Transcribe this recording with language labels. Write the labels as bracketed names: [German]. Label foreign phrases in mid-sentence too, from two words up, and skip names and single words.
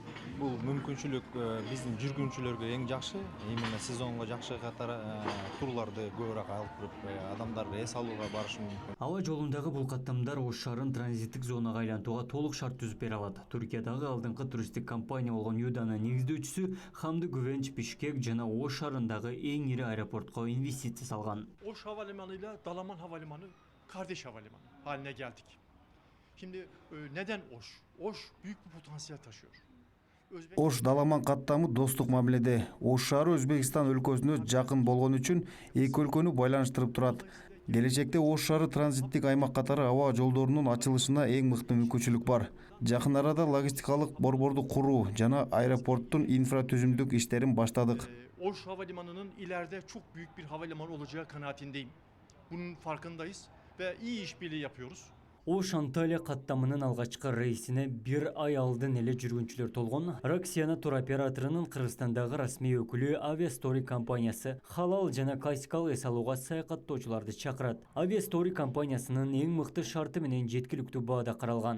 [Kyrgyz] Бул мүмкүнчүлүк биздин жүргүнчүлөргө эң жакшы, именно сезонго жакшы катары турларды көбүрөөк алып туруп, адамдар эс алууга барышы мүмкүн. Аба жолундагы бул каттамдар Ош шаарын транзиттик зонага айлантууга толук шарт түзүп бере алат. Түркиядагы алдыңкы туристтик компания болгон Юданын негиздөөчүсү Хамды Güvenç Бишкек жана Ош шаарындагы эң ири аэропортко инвестиция салган. [Turkish] Oş Havalimanı ile Dalaman Havalimanı kardeş havalimanı haline geldik. Şimdi neden Oş? Oş büyük bir potansiyel taşıyor. [Kyrgyz] Ош Даламан каттамы достук мамиледе. Ош шаары Өзбекстан өлкөсүнө жакын болгон үчүн эки өлкөнү байланыштырып турат. Келечекте Ош шаары транзиттик аймак катары аба жолдорунун ачылышына эң мыкты мүмкүнчүлүк бар. Жакын арада логистикалык борборду куруу жана аэропорттун инфратүзүмдүк иштерин баштадык. [Turkish] Oş Havalimanı'nın ileride çok büyük bir havalimanı olacağı kanaatindeyim. Bunun farkındayız ve iyi işbirliği yapıyoruz. [Kyrgyz] Ош Анталия каттамынын алгачкы рейсине 1 ай алдын эле жүргүнчүлөр толгон. Раксияна туроператорунун Кыргызстандагы расмий өкүлү Авиастори компаниясы халал жана классикалык эс алууга саякаттоочуларды чакырат. Авиастори компаниясынын эң мыкты шарты менен жеткиликтүү баада каралган.